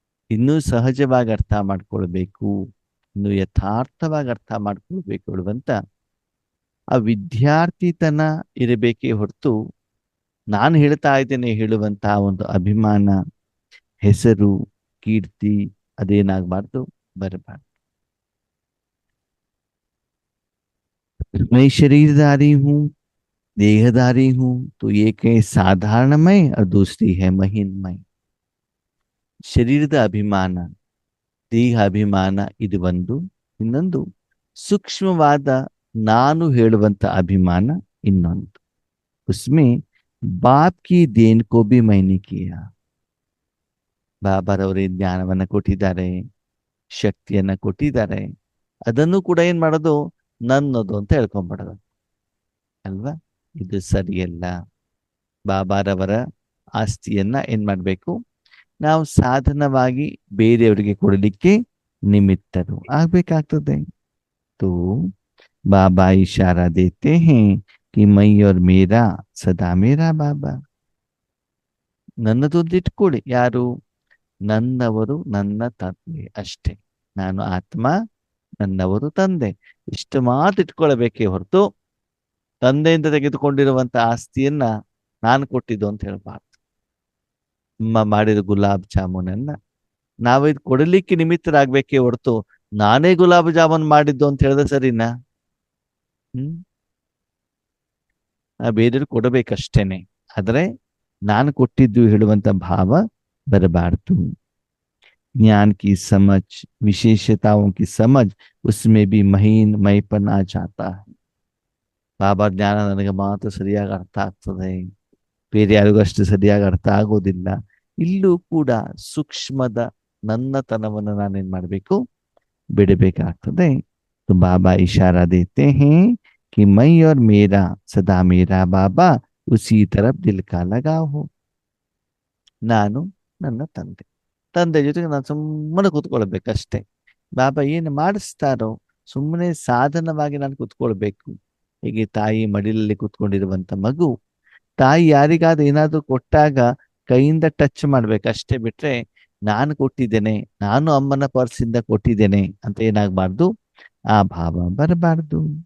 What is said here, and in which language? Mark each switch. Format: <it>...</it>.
<kn>ಇನ್ನೂ ಸಹಜವಾಗಿ ಅರ್ಥ ಮಾಡ್ಕೊಳ್ಬೇಕು, ಇನ್ನು ಯಥಾರ್ಥವಾಗಿ ಅರ್ಥ ಮಾಡ್ಕೊಳ್ಬೇಕು ಹೇಳುವಂತ ಆ ವಿದ್ಯಾರ್ಥಿತನ ಇರಬೇಕೇ ಹೊರತು ನಾನು ಹೇಳ್ತಾ ಇದ್ದೇನೆ ಹೇಳುವಂತಹ ಒಂದು ಅಭಿಮಾನ, ಹೆಸರು, ಕೀರ್ತಿ ಅದೇನಾಗಬಾರ್ದು, ಬರಬಾರ್ದು.</kn> <hi>मैं शरीरधारी हूँ, देहधारी हूँ, तो एक है साधारणमय और दूसरी है ಮಹಿನ್ಮಯ.</hi> <kn>ಶರೀರದ ಅಭಿಮಾನ, ದೇಹ ಅಭಿಮಾನ ಇದು ಒಂದು. ಇನ್ನೊಂದು ಸೂಕ್ಷ್ಮವಾದ ನಾನು ಹೇಳುವಂತ ಅಭಿಮಾನ ಇನ್ನೊಂದು.</kn> <hi>ಉಸ್ಮೆ ಬಾಪ್ ಕಿ ದೇನ್ ಕೋ ಬಿ ಮೈನೆ ಕಿಯಾ.</hi> <kn>ಬಾಬಾರವರೇ ಜ್ಞಾನವನ್ನ ಕೊಟ್ಟಿದ್ದಾರೆ, ಶಕ್ತಿಯನ್ನ ಕೊಟ್ಟಿದ್ದಾರೆ, ಅದನ್ನು ಕೂಡ ಏನ್ ಮಾಡೋದು, ನನ್ನದು ಅಂತ ಹೇಳ್ಕೊಂಡ್ಬಿಡೋದು ಅಲ್ವಾ. ಇದು ಸರಿಯಲ್ಲ. ಬಾಬಾರವರ ಆಸ್ತಿಯನ್ನ ಏನ್ ಮಾಡ್ಬೇಕು, ನಾವು ಸಾಧನವಾಗಿ ಬೇರೆಯವರಿಗೆ ಕೊಡಲಿಕ್ಕೆ ನಿಮಿತ್ತರು ಆಗ್ಬೇಕಾಗ್ತದೆ.</kn> <hi>तो बाबा इशारा देते हैं कि मैं और मेरा सदा मेरा बाबा.</hi> <kn>ನನ್ನದೊಂದು ಇಟ್ಕೊಳ್ಳಿ. ಯಾರು? ನನ್ನವರು, ನನ್ನ ತಂದೆ ಅಷ್ಟೇ. ನಾನು ಆತ್ಮ, ನನ್ನವರು ತಂದೆ. ಇಷ್ಟು ಮಾತು ಇಟ್ಕೊಳ್ಬೇಕೇ ಹೊರತು ತಂದೆಯಿಂದ ತೆಗೆದುಕೊಂಡಿರುವಂತ ಆಸ್ತಿಯನ್ನ ನಾನು ಕೊಟ್ಟಿದ್ದು ಅಂತ ಹೇಳ್ಬಾರ್ದು. ಅಮ್ಮ ಮಾಡಿದ ಗುಲಾಬ್ ಜಾಮೂನನ್ನ ನಾವಿದ್ ಕೊಡಲಿಕ್ಕೆ ನಿಮಿತ್ತರಾಗ್ಬೇಕೇ ಹೊರತು ನಾನೇ ಗುಲಾಬ್ ಜಾಮೂನ್ ಮಾಡಿದ್ದು ಅಂತ ಹೇಳಿದ್ರೆ ಸರಿನಾ? ಬೇರೆಯವ್ರು ಕೊಡಬೇಕಷ್ಟೇನೆ. ಆದ್ರೆ ನಾನು ಕೊಟ್ಟಿದ್ದು ಹೇಳುವಂತ ಭಾವ ಬರಬಾರ್ದು.</kn> <hi>ज्ञान की समझ, विशेषताओं की समझ, उसमें भी महीन मैपन आ जाता है.</hi> <kn>ಬಾಬಾ ಜ್ಞಾನ ನನಗೆ ಮಾತ್ರ ಸರಿಯಾಗಿ ಅರ್ಥ ಆಗ್ತದೆ, ಬೇರೆ ಯಾರಿಗೂ ಅಷ್ಟು ಸರಿಯಾಗಿ ಅರ್ಥ ಆಗೋದಿಲ್ಲ. ಇಲ್ಲೂ ಕೂಡ ಸೂಕ್ಷ್ಮದ ನನ್ನತನವನ್ನು ನಾನೇನ್ ಮಾಡಬೇಕು, ಬಿಡಬೇಕಾಗ್ತದೆ.</kn> <hi>तो बाबा इशारा देते हैं कि मैं और मेरा सदा मेरा बाबा उसी तरफ दिल का लगाव हो.</hi> <kn>ನಾನು ನನ್ನ ತಂದೆ, ತಂದೆ ಜೊತೆಗೆ ನಾನು ಸುಮ್ಮನೆ ಕೂತ್ಕೊಳ್ಬೇಕಷ್ಟೇ. ಬಾಬಾ ಏನು ಮಾಡಿಸ್ತಾರೋ ಸುಮ್ಮನೆ ಸಾಧನವಾಗಿ ನಾನು ಕೂತ್ಕೊಳ್ಬೇಕು. ಹೀಗೆ ತಾಯಿ ಮಡಿಲಲ್ಲಿ ಕೂತ್ಕೊಂಡಿರುವಂತ ಮಗು ತಾಯಿ ಯಾರಿಗಾದ್ರೂ ಏನಾದ್ರೂ ಕೊಟ್ಟಾಗ ಕೈಯಿಂದ ಟಚ್ ಮಾಡ್ಬೇಕಷ್ಟೇ, ಬಿಟ್ರೆ ನಾನು ಕೊಟ್ಟಿದ್ದೇನೆ, ನಾನು ಅಮ್ಮನ ಪರ್ಸಿಂದ ಕೊಟ್ಟಿದ್ದೇನೆ ಅಂತ ಏನಾಗಬಾರ್ದು, ಆ ಭಾವ ಬರಬಾರ್ದು.</kn>